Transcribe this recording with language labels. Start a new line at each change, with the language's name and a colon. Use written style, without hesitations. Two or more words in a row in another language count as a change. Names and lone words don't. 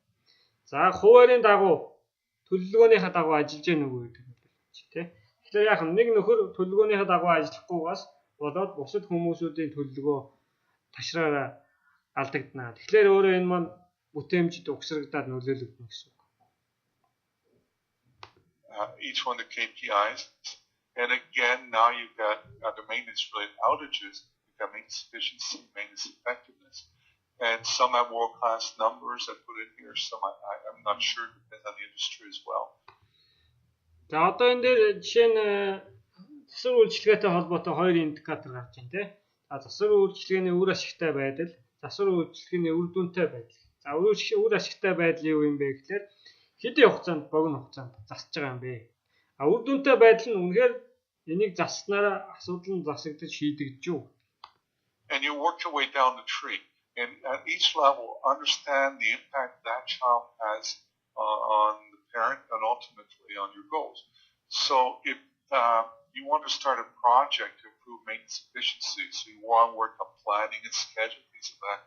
Mongolian: За хуваарийн дагуу төлөвлөгөөнийхөө дагуу ажиллаж яах нүгөө гэдэг нөлөөлнө гэж тий. Тэгэхээр яах нэг нөхөр төлөвлөгөөнийхөө дагуу ажиллахгүйгээс болоод бусад хүмүүсүүдийн төлөвлөгөө ташраараа алдагдана. Тэгэхээр өөрөө энэ маань бүтээмжид угсрагдаад нөлөөлөгдөнө гэсэн үг.
English: Each one of the KPIs, and again now you've got the maintenance-related outages, you've got maintenance efficiency, maintenance effectiveness, and some have world-class numbers I put in here. Some I'm not sure, depends on the industry as well.
Mongolian: За одоо энэ дээр жишээ нь засвар үйлчилгээтэй холбоотой хоёр индикатор гарч байна тий. Засвар үйлчилгээний үр ашигтай байдал, засвар үйлчилгээний үр дүнтэй байдал. За үр ашигтай байдал юу юм бэ гэхээр хэдийн хугацаанд богино хугацаанд засж байгаа юм бэ. Үр дүнтэй байдал нь үнэхээр энийг заснараа асуудал нь засагдаж шийдэгдэж юу.
English: And you work your way down the tree, and at each level understand the impact that child has on the parent and ultimately on your goals. So if you want to start a project to improve maintenance efficiency, so you want to work on planning and scheduling things like that.